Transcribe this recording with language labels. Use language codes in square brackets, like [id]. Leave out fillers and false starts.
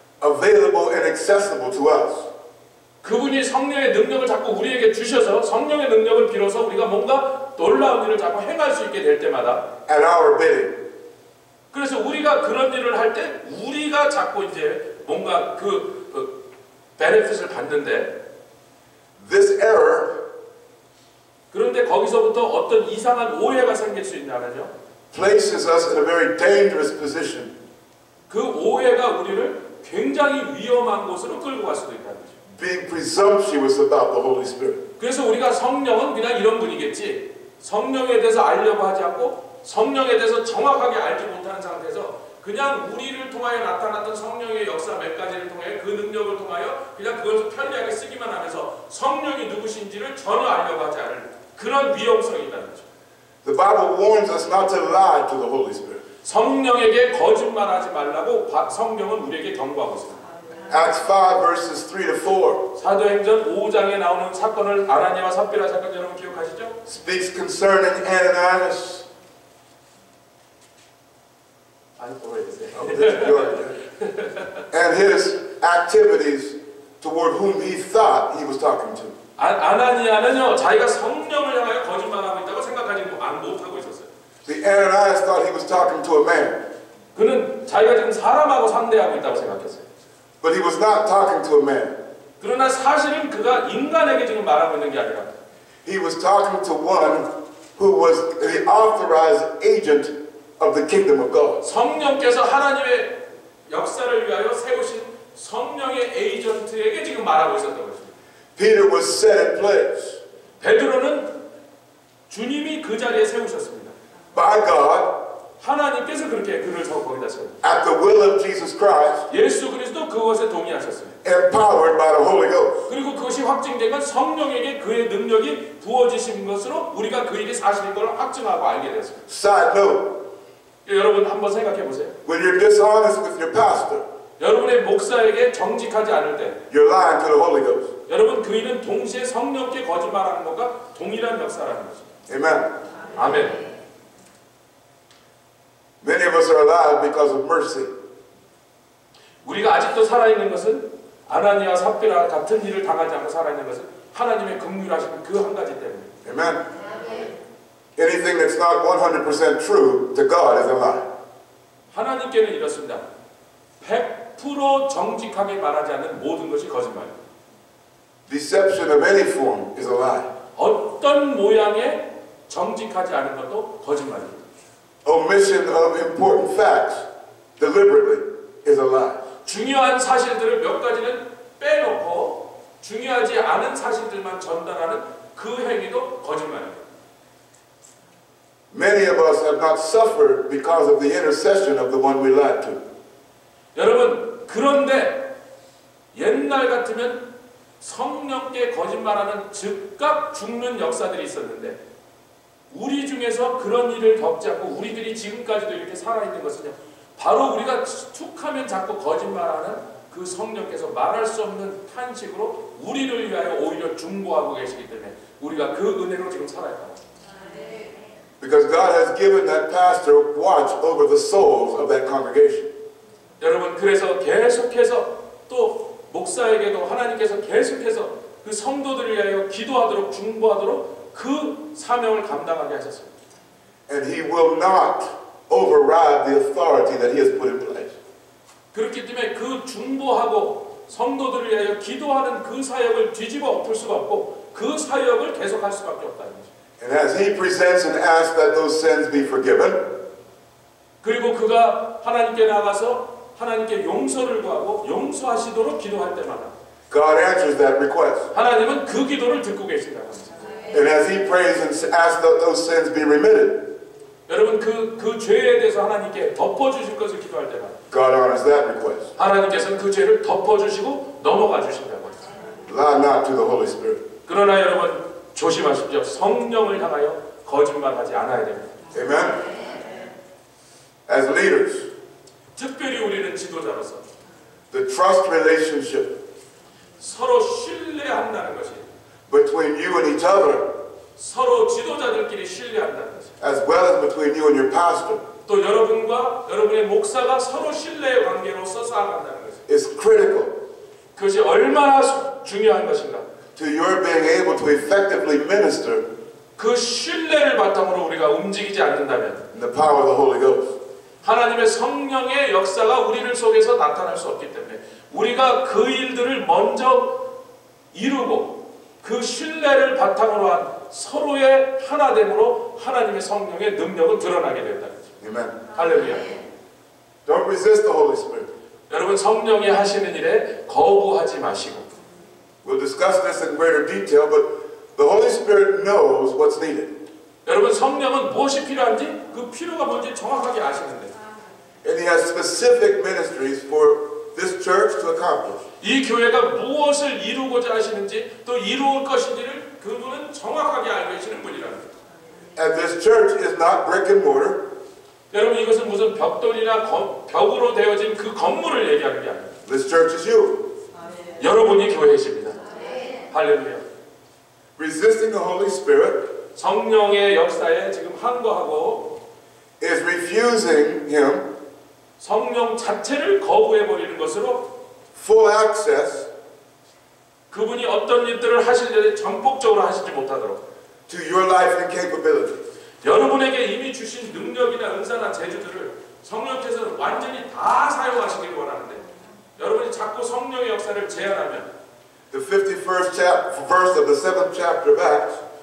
[en] Available and accessible to us. [ko] 그분이 성령의 능력을 자꾸 우리에게 주셔서 성령의 능력을 빌어서 우리가 뭔가 놀라운 일을 자꾸 행할 수 있게 될 때마다 [en] at our bidding. [ko] 그래서 우리가 그런 일을 할 때 우리가 자꾸 이제 뭔가 그 베네핏을 받는데 [en] This error [ko] 그런데 거기서부터 어떤 이상한 오해가 생길 수 있냐면요. [en] places us in a very dangerous position. [ko] 그 오해가 우리를 굉장히 위험한 곳으로 끌고 갈 수도 있다는 거죠. [en] Being presumptuous about the Holy Spirit. [ko] 그래서 우리가 성령은 그냥 이런 분이겠지. 성령에 대해서 알려고 하지 않고 성령에 대해서 정확하게 알지 못하는 상태에서 그냥 우리를 통하여 나타났던 성령의 역사 몇 가지를 통해 그 능력을 통하여 그냥 그것을 편리하게 쓰기만 하면서 성령이 누구신지를 전혀 알려고 하지 않을 그런 위험성이 있다는 거죠. [en] The Bible warns us not to lie to the Holy Spirit. [ko] 성령에게 거짓말하지 말라고 성경은 우리에게 경고하고 있습니다. [en] Acts 5 verses 3 to 4 [ko] 사도행전 5장에 나오는 사건을 아나니아와 삽비라 사건 여러분 기억하시죠? [en] speaks concerning Ananias. [ko] 아니 오래됐어요. [en] And his activities toward whom he thought he was talking to. [ko] 아나니아는요 자기가 성령을 향하여 거짓말하고 있다고 생각하지 못하고 있었어요. [en] See, Ananias thought he was talking to a man, [ko] 그는 자기가 지금 사람하고 상대하고 있다고 생각했어요. [en] but he was not talking to a man. [ko] 그러나 사실은 그가 인간에게 지금 말하고 있는 게 아니라 [en] He was talking to one who was the authorized agent of the kingdom of God. [ko] 성령께서 하나님의 역사를 위하여 세우신 성령의 에이전트에게 지금 말하고 있었던 것입니다. [en] Peter was set in place [ko] 베드로는 주님이 그 자리에 세우셨습니다. [en] by God [ko] 하나님께서 그렇게 그를 거기다 세웠습니다. [en] at the will of Jesus Christ, [ko] 예수 그리스도 그것에 동의하셨어요. [en] empowered by the Holy Ghost. [ko] 그리고 그것이 확증된 건 성령에게 그의 능력이 부어지신 것으로 우리가 그 일이 사실인 걸 확증하고 알게 되었습니다. [en] Side note, [ko] 여러분 한번 생각해 보세요. [en] when you're dishonest with your pastor, [ko] 여러분의 목사에게 정직하지 않을 때 [en] you're lying to the Holy Ghost. [ko] 여러분 그 일은 동시에 성령께 거짓말하는 것과 동일한 역사라는 거죠. [en] Amen. [ko] 아멘. [en] Many of us are alive because of mercy. [ko] 우리가 아직도 살아있는 것은 아나니아 삽비라 같은 일을 당하지 않고 살아있는 것은 하나님의 긍휼하신 그 한 가지 때문입니다. [en] Amen. Anything that's not 100% true to God is a lie. [ko] 하나님께는 이렇습니다. 100% 정직하게 말하지 않는 모든 것이 거짓말입니다. [en] Deception of any form is a lie. [ko] 어떤 모양의 정직하지 않은 것도 거짓말입니다. [en] Omission of important facts deliberately is a lie. [ko] 중요한 사실들을 몇 가지는 빼놓고 중요하지 않은 사실들만 전달하는 그 행위도 거짓말입니다. [en] Many of us have not suffered because of the intercession of the one we lied to. [ko] 여러분 그런데 옛날 같으면 성령께 거짓말하는 즉각 죽는 역사들이 있었는데 우리 중에서 그런 일을 겪지 않고 우리들이 지금까지도 이렇게 살아있는 것은요 바로 우리가 툭하면 자꾸 거짓말하는 그 성령께서 말할 수 없는 탄식으로 우리를 위하여 오히려 중보하고 계시기 때문에 우리가 그 은혜로 지금 살아있다. [en] Because God has given that pastor watch over the souls of that congregation. [ko] 여러분 그래서 계속해서 또 목사에게도 하나님께서 계속해서 그 성도들을 위하여 기도하도록 중보하도록 그 사명을 감당하게 하셨습니다. [en] And he will not override the authority that he has put in place. [ko] 그렇기 때문에 그 중보하고 성도들을 위하여 기도하는 그 사역을 뒤집어 엎을 수가 없고 그 사역을 계속할 수밖에 없다는 거죠. [en] And as he presents and asks that those sins be forgiven, [ko] 그리고 그가 하나님께 나가서 하나님께 용서를 구하고 용서하시도록 기도할 때마다 [en] God answers that request. [ko] 하나님은 그 기도를 듣고 계신다는 거죠. [en] And as he prays and asks that those sins be remitted, [ko] 여러분 그 죄에 대해서 하나님께 덮어주실 것을 기도할 때마다 [en] God honors that request. [ko] 하나님께서는 그 죄를 덮어주시고 넘어가 주신다고 했어요. [en] Lie not to the Holy Spirit. [ko] 그러나 여러분 조심하십시오. 성령을 향하여 거짓말하지 않아야 됩니다. [en] Amen. As leaders, [ko] 특별히 우리는 지도자로서 [en] the trust relationship [ko] 서로 신뢰한다는 것이 [en] between you and each other, [ko] 서로 지도자들끼리 신뢰한다는 것이 [en] as well as between you and your pastor, [ko] 또 여러분과 여러분의 목사가 서로 신뢰의 관계로서 쌓아간다는 것이 [en] is critical [ko] 그것이 얼마나 중요한 것인가. [en] to your being able to effectively minister [ko] 그 신뢰를 바탕으로 우리가 움직이지 않는다면 [en] in the power of the Holy Ghost. [ko] 하나님의 성령의 역사가 우리를 속에서 나타날 수 없기 때문에 우리가 그 일들을 먼저 이루고 그 신뢰를 바탕으로 한 서로의 하나됨으로 하나님의 성령의 능력은 드러나게 된다는 거죠. [en] Amen. [ko] 할렐루야. [en] Don't resist the Holy Spirit. [ko] 여러분 성령이 하시는 일에 거부하지 마시고 [en] We'll discuss this in greater detail, but the Holy Spirit knows what's needed. [ko] 여러분 성령은 무엇이 필요한지 그 필요가 뭔지 정확하게 아시는데 [en] And He has specific ministries for this church to accomplish. [ko] 이 교회가 무엇을 이루고자 하시는지 또 이루을 것인지를 그분은 정확하게 알고 계시는 분이라는 거예요. [en] And this church is not brick and mortar. [ko] 여러분 이것은 무슨 벽돌이나 벽으로 되어진 그 건물을 얘기하는 게 아니에요. [en] This church is you. [ko] 여러분이 교회이십니다. 할렐루야. [en] Resisting the Holy Spirit [ko] 성령의 역사에 지금 항거하고 [en] is refusing Him [ko] 성령 자체를 거부해버리는 것으로 [en] full access [ko] 그분이 어떤 일들을 하실 때 전폭적으로 하시지 못하도록 [en] to your life and capability. [ko] 여러분에게 이미 주신 능력이나 은사나 재주들을 성령께서는 완전히 다 사용하시길 원하는데 여러분이 자꾸 성령의 역사를 제한하면 [en] The 51st verse of the 7th chapter of Acts,